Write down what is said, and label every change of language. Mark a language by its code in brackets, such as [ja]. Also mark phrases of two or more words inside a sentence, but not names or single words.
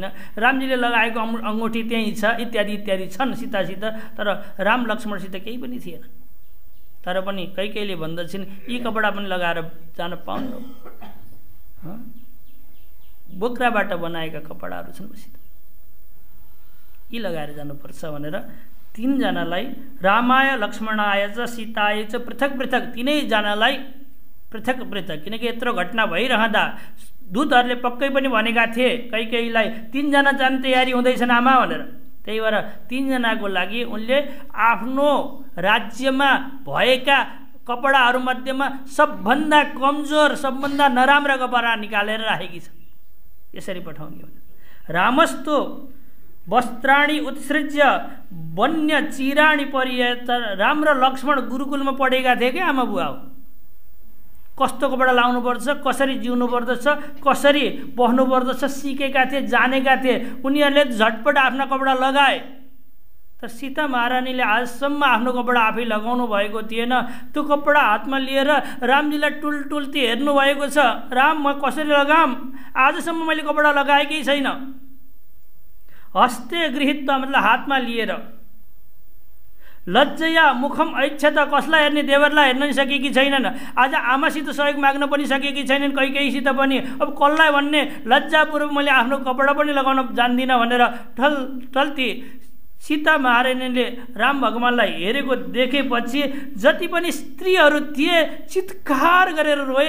[ne] रामजीले लगाएको अङ्गुठी त्यहीँ छ, इत्यादि इत्यादि छन् सीतासित, तर राम लक्ष्मणसित केही पनि थिएन। तर पनि कैकेयीले भन्दछन् यी कपडा पनि लगाएर जान पाउनु, बोक्राबाट बनाएका कपडाहरू छन् मसित, यी लगाएर जानुपर्छ भनेर तीनजनालाई [sa] रामाय लक्ष्मणाय च सीताय च पृथक पृथक, [ne] तीनैजनालाई पृथक पृथक। किनकि यत्रो घटना भइरहँदा दूतहरूले पक्कै पनि भनेका थिए कैकेयीलाई तीनजना जाने तयारी हुँदैछन् आमा भनेर। त्यही भएर तीनजनाको लागि उनले आफ्नो राज्यमा भएका कपडाहरूमध्येमा सबभन्दा कमजोर, सबभन्दा नराम्रा कपडा निकालेर राखेकी छ। यसरी पठाउने हो। [sa] रामस्तु वस्त्राणी उत्सृज्य वन्य चिराणी परियत। [ne] राम र लक्ष्मण गुरुकुलमा पढेका थिए क्या आमा बुवा हो। कस्तो कपडा लाउनुपर्छ, कसरी जिउनु पर्दछ, कसरी बस्नु पर्दछ सिकेका थिए, जानेका थिए। उनीहरूले झटपट आफ्ना कपडा लगाए। तर सीता महारानीले आजसम्म आफ्नो कपडा आफै लगाउनु भएको थिएन। त्यो कपडा हातमा लिएर रामजीलाई टुलटुल्ती हेर्नु भएको छ। राम, म कसरी लगाम? आजसम्म मैले कपडा लगाएकै छैन। [sa] हस्ते गृहीत्वा [ne] मतलब हातमा लिएर। [sa] लज्जया मुखम ऐच्छत, [ne] कसलाई हेर्ने? देवरलाई हेर्न नि सकेकी छैनन्। आज आमासित सहयोग माग्न पनि सकेकी छैनन्, कैकेयीसित पनि। अब कसलाई भन्ने? लज्जापूर्वक मैले आफ्नो कपडा पनि लगाउन जान्दिनँ भनेर टल्ती सीता महारानीले राम भगवानलाई हेरेको देखेपछि जति पनि स्त्रीहरू थिए चित्कार गरेर रोए।